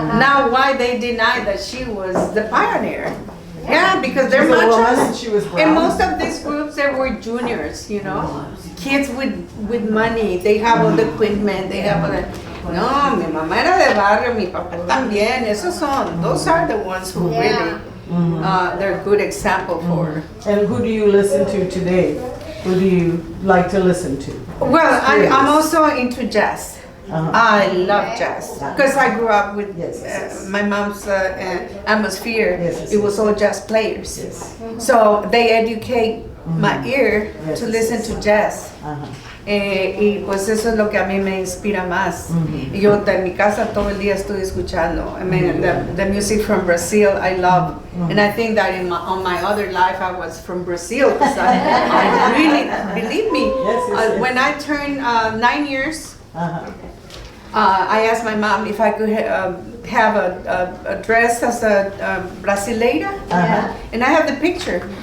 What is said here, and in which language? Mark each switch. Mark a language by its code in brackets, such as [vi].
[en] Now, why they deny that she was the pioneer? Yeah, because they're machos. In most of these groups, there were juniors, kids with money. They have all the equipment. They have all the. [es] No, mi mamá era de barrio, mi papá también. [en] Those are the ones who really. they're a good example for. And who do you listen to today? Who do you like to listen to? Well, I'm also into jazz. I love jazz because I grew up with my mom's atmosphere. It was all jazz players, so they educate my ear to listen to jazz. [es] Y pues eso es lo que a mí me inspira más. Yo en mi casa todo el día estoy escuchando. [en] I mean, the music from Brazil I love, and I think that on my other life I was from Brazil because I really, believe me, when I turned 9 years, I asked my mom if I could have a dress as a brasileira, and I have the picture.